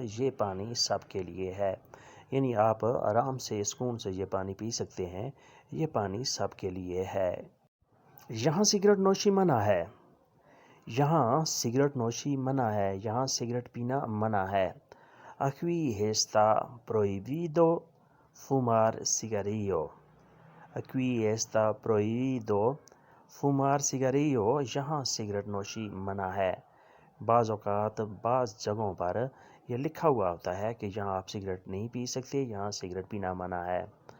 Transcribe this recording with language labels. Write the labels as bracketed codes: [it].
[hi] ये पानी सब के लिए है, यानी आप आराम से सुकून से ये पानी पी सकते हैं। ये पानी सब के लिए है। यहाँ सिगरेट नोशी मना है, यहाँ सिगरेट नोशी मना है, यहाँ सिगरेट पीना मना है। [es] Aquí está prohibido fumar cigarrillo। Aquí está prohibido fumar cigarrillo। [hi] यहाँ सिगरेट नोशी मना है। बाज़ औक़ात बाज़ जगहों पर यह लिखा हुआ होता है कि यहाँ आप सिगरेट नहीं पी सकते, यहाँ सिगरेट पीना मना है।